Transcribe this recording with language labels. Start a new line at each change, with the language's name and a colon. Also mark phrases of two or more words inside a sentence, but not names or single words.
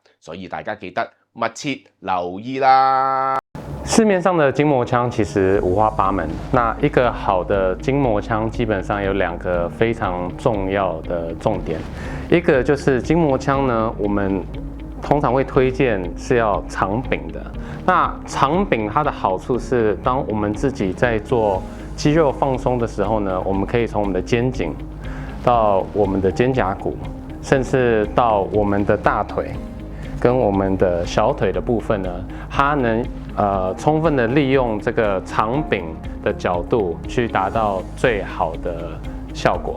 Chinese: 所以大家記得密切留意啦。市面上的筋膜槍其實五花八門，那一個好的筋膜槍基本上有2個非常重要的重點，一個就是筋膜槍呢，我們通常會推薦是要長柄的。那長柄它的好處是，當我們自己在做肌肉放鬆的時候呢，我們可以從我們的肩頸到我們的肩胛骨，甚至到我們的大腿跟我們的小腿的部分呢，它能充分的利用這個長柄的角度去達到最好的效果。